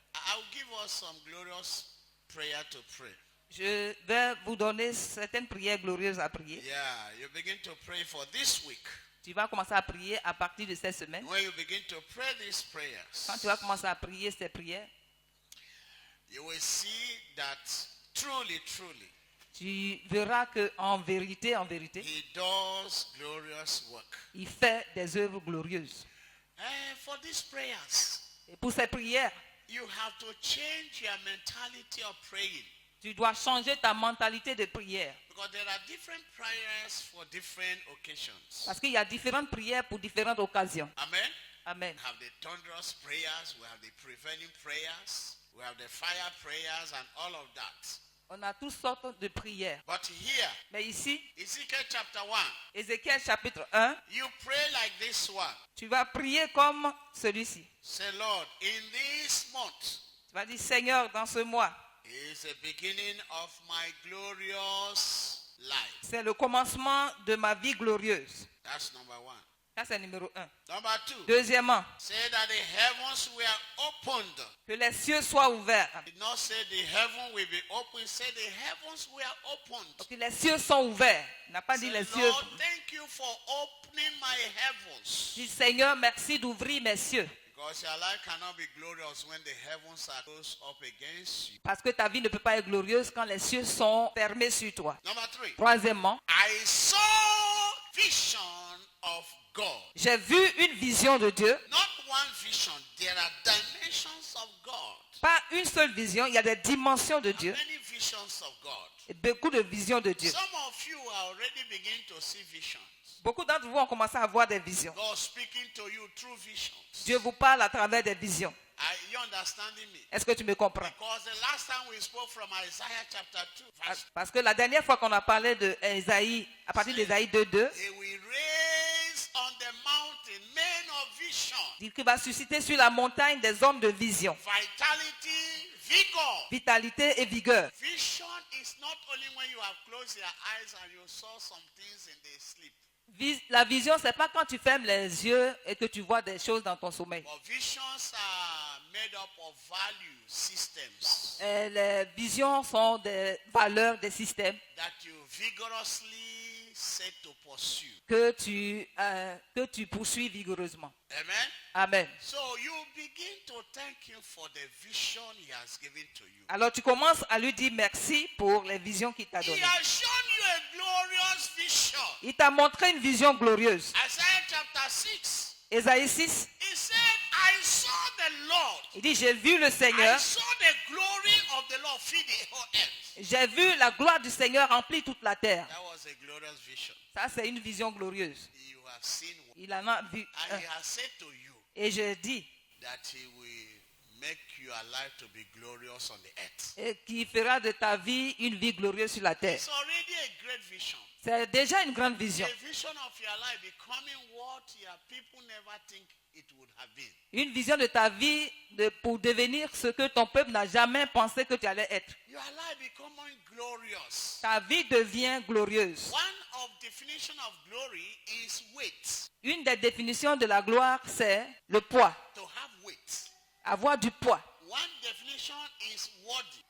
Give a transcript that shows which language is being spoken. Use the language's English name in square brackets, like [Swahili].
[English] I will give us some glorious prayer to pray. [French] Je vais vous donner certaines prières glorieuses à prier. [English] Yeah, you begin to pray for this week. [French] Tu vas commencer à prier à partir de cette semaine. [English] When you begin to pray these prayers, [French] Quand tu vas commencer à prier ces prières, [English] you will see that truly, [French] tu verras qu'en vérité, [English] He does glorious work. [French] il fait des œuvres glorieuses. [English] For these prayers, [French] Et pour ces prières, [English] you have to change your mentality of praying. [French] tu dois changer ta mentalité de prière. [English] Because there are different prayers for different occasions. [French] Parce qu'il y a différentes prières pour différentes occasions. [English] Amen. [French] Amen. [English] We have the thunderous prayers, we have the prevailing prayers, we have the fire prayers and all of that. [French] On a toutes sortes de prières. [English] But here, [French] Mais ici, [English] Ezekiel chapter 1, [French] Ézéchiel chapitre 1, [English] you pray like this one. [French] tu vas prier comme celui-ci. [English] Say, Lord, in this month [French] Tu vas dire, Seigneur, dans ce mois, [English] is the beginning of my glorious life. [French] c'est le commencement de ma vie glorieuse. [English] That's number one. [French] Ça, c'est numéro 1. [English] Number two, [French] Deuxièmement, [English] say that the heavens were opened. [French] que les cieux soient ouverts. [English] Did not say the heaven will be open, say the heavens were opened. [French] Que les cieux sont ouverts. Il n'a pas dit [English] Say, [French] les cieux. [English] Lord, thank you for opening my heavens. [French] Dis, Seigneur, merci d'ouvrir mes cieux. [English] Because your life cannot be glorious when the heavens are closed up against you. [French] Parce que ta vie ne peut pas être glorieuse quand les cieux sont fermés sur toi. [English] Number three, [French] Troisièmement, [English] I saw vision of God. [French] j'ai vu une vision de Dieu. [English] Not one vision, there are dimensions of God. [French] Pas une seule vision, il y a des dimensions de Dieu. [English] Many visions of God. [French] Et beaucoup de visions de Dieu. [English] Some of you are already beginning to see visions. [French] Beaucoup d'entre vous ont commencé à avoir des visions. [English] God speaking to you through visions. [French] Dieu vous parle à travers des visions. [English] You understanding me? [French] Est-ce que tu me comprends? [English] Because the last time we spoke from Isaiah chapter 2, verse [French] Parce que la dernière fois qu'on a parlé de Ésaïe, à partir d'Ésaïe 2:2, [English] He will raise on the mountain men of vision, [French] dit qu'il va susciter sur la montagne des hommes de vision, [English] vitality, vigor. [French] vitalité et vigueur. [English] Vision is not only when you have closed your eyes and you saw some things in the sleep. [French] La vision, c'est pas quand tu fermes les yeux et que tu vois des choses dans ton sommeil. [English] But visions are made up of value systems [French] Les visions sont des valeurs, des systèmes [English] that you vigorously set to pursue. [French] que tu poursuis vigoureusement. [English] Amen. [French] Amen. [English] So you begin to thank him for the vision he has given to you. [French] Alors tu commences à lui dire merci pour les visions qu'il t'a [English] He [French] données. [English] has shown you a glorious vision. [French] Il t'a montré une vision glorieuse. [English] Isaiah chapter 6. [French] Ésaïe 6, [English] He said, I saw the Lord. [French] il dit, j'ai vu le [English] I [French] Seigneur, [English] saw the glory of the Lord fill the whole earth. [French] j'ai vu la gloire du Seigneur remplir toute la terre. [English] That was a glorious vision. [French] Ça, c'est une vision glorieuse. [English] You have seen one. [French] Il en a vu [English] And [French] un. [English] he has said to you [French] Et je dis, [English] that he will make your life to be glorious on the earth. [French] et qui fera de ta vie une vie glorieuse sur la terre. [English] It's already a great vision. [French] C'est déjà une grande vision. [English] A vision of your life becoming what your people never think it would have been. [French] Une vision de ta vie pour devenir ce que ton peuple n'a jamais pensé que tu allais être. [English] Your life becoming glorious. [French] Ta vie devient glorieuse. [English] One of definition of glory is weight. [French] Une des définitions de la gloire, c'est le poids. [English] To have weight. [French] Avoir du poids. [English] One definition is worthy.